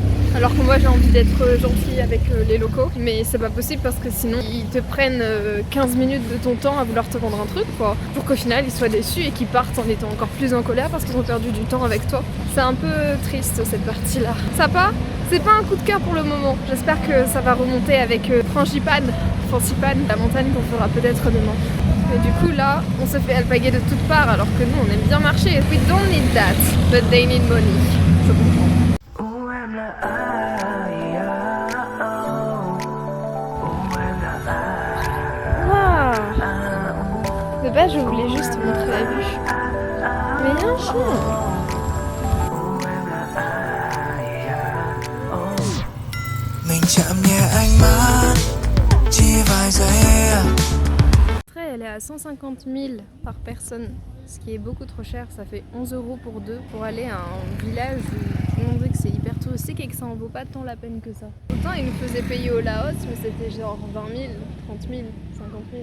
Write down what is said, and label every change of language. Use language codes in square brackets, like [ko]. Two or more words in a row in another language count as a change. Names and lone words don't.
[fr] Alors que moi, j'ai envie d'être gentille avec les locaux, mais c'est pas possible parce que sinon, ils te prennent 15 minutes de ton temps à vouloir te vendre un truc, quoi, pour qu'au final, ils soient déçus et qu'ils partent en étant encore plus en colère parce qu'ils ont perdu du temps avec toi. C'est un peu triste cette partie-là. Sapa, c'est pas un coup de cœur pour le moment. J'espère que ça va remonter avec Frangipane, la montagne qu'on fera peut-être demain. Mais du coup là, on se fait alpaguer de toutes parts alors que nous on aime bien marcher. [en] We don't need that, but they need money. [fr] Je comprends. Wow. De base je voulais juste te montrer la vue. Mais il y a un chien. [vi] Mình chạm nhẹ ánh mắt chỉ vài giây. [fr] Elle est à 150 000 par personne, ce qui est beaucoup trop cher. Ça fait 11 € pour deux pour aller à un village où tout le monde dit que c'est hyper touristique et que ça en vaut pas tant la peine que ça. Autant ils nous faisaient payer au Laos, mais c'était genre 20 000, 30 000, 50 000.